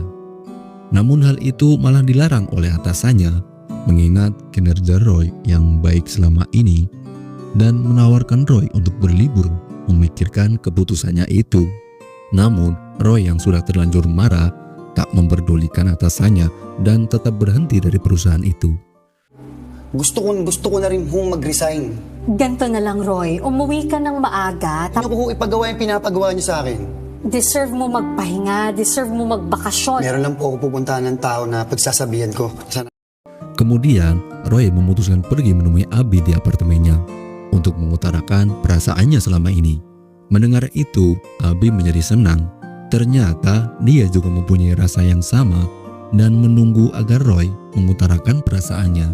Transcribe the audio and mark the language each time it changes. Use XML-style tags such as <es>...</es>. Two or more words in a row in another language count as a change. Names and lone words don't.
<id>Namun hal itu malah dilarang oleh atasannya, mengingat kinerja Roy yang baik selama ini, dan menawarkan Roy untuk berlibur memikirkan keputusannya itu. Namun Roy yang sudah terlanjur marah tak memperdulikan atasannya dan tetap berhenti dari perusahaan itu.</id> <tl>Gusto ko na rin hong mag-resign. Ganto na lang, Roy. Umuwi ka ng maaga. Ano ko ho ipagawa yung pinapagawa niyo sa akin? Deserve mo magpahinga. Deserve mo magbakasyon. Meron lang po ako pupuntahan ng tao na pagsasabihan ko. Sana.</tl> <id>Kemudian Roy memutuskan pergi menemui Abi di apartemennya untuk mengutarakan perasaannya selama ini. Mendengar itu, Abi menjadi senang. Ternyata dia juga mempunyai rasa yang sama dan menunggu agar Roy mengutarakan perasaannya.</id>